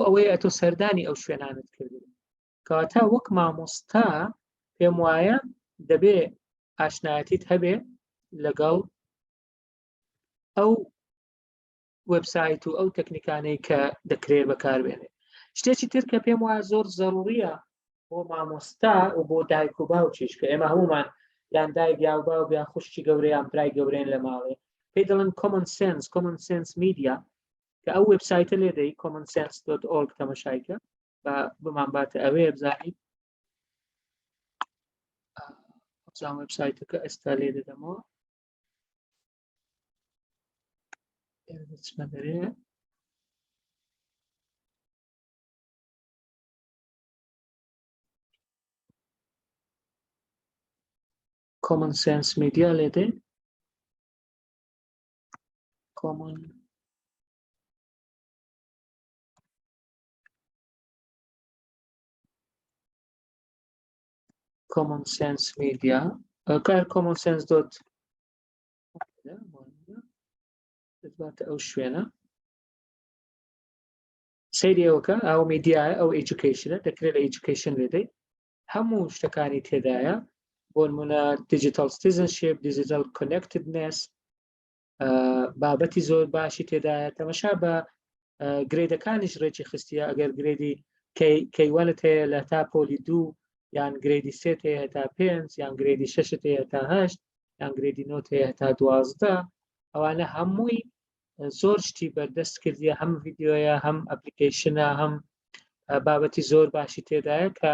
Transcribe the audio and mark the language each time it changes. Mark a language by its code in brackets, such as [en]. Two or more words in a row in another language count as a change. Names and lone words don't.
[ckb] ئەوەیە تۆ سەردانی ئەو شوێنانت کردی کەواتە وەک مامۆستا پێم وایە دەبێ ئاشنایەتیت هەبێ لەگەڵ ئەو وێبسایت و ئەو تەکنیکانەی کە دەکرێت بەکاربێنێ شتێکی تر کە پێم وایە زۆر زەروریە بۆ مامۆستا و بۆ دایک و باوکیش کە ئێمە هەمومان یان دایک یا باوک یان خوشکی گەورەیان برای گەورەیان لە ماڵێ پێی دەڵێن common sense media کە ئەو وێبسایتە لێ دەی commonsense.org تەماشایکە بە بمان باتە ئەوەیە بزانیت ئەم وێبسایتەکە ئێستا لێ دەدەمەوە دەرێ common sense media لێ دەی common sense media کار common sense dot دەباتە ئەو شوێنە سەیری ئەوەکە ئەو میدیایە ئەو ئێجوکیشنە دەکرێت لە ئێجوکیشن لێدەی هەموو شتەکانی تێدایە بۆ نمونە [en] digital citizenship digital connectedness [ckb] بابەتی زۆر باشی تێدایە تەماشا بە گرێدەکانیش ڕێکی خستیە ئەگەر گرێدی کەیوانت هەیە لە تا پۆلی 2 یان گرێدی 3 هەیە تا 5 یان گرێدی 6 هەیە تا 8 یان گرێدی 9 هەیە تا 12 ئەوانە هەمووی زۆر شتی بەردەست کردیە هەم ڤیدیۆیە هەم ئەپلیکیشنە هەم بابەتی زۆر باشی تێدایە کە